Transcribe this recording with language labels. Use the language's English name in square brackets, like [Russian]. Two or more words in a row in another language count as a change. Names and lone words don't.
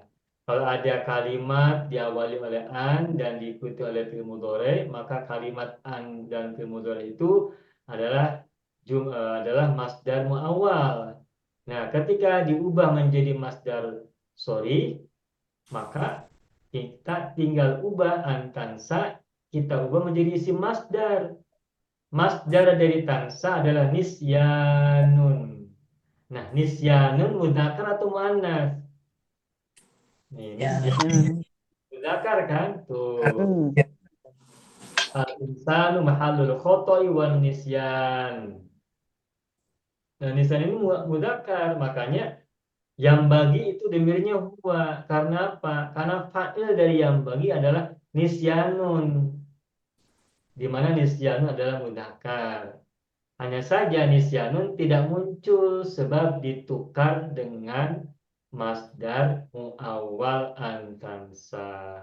[Indonesian] Kalau ada kalimat diawali oleh an dan diikuti oleh [Arabic] فعل مضارع, [Indonesian] maka kalimat an dan [Arabic] فعل مضارع [Indonesian] itu adalah [Arabic] مصدر مؤول. [Indonesian] Nah, ketika diubah menjadi masdar sorry, maka kita tinggal ubah antansa, kita ubah menjadi [Arabic] اسم مصدر. [Indonesian] Masdar dari tansa adalah nisyanun. Nah, nisyanun mudzakkar atau muannas? Nih, nisyanun mudzakkar kan? Tuh. [Arabic] الإنسان محل الخطأ والنسيان. [Indonesian] Nah, nisyan ini mudzakkar, makanya yang bagi itu domirnya huwa. Karena apa? Karena fa'il dari yang bagi adalah nisyanun. Di mana nisyanun adalah mudzakkar. Hanya saja nisyanun tidak muncul sebab ditukar dengan [Arabic] مصدر مؤول أن تنسى.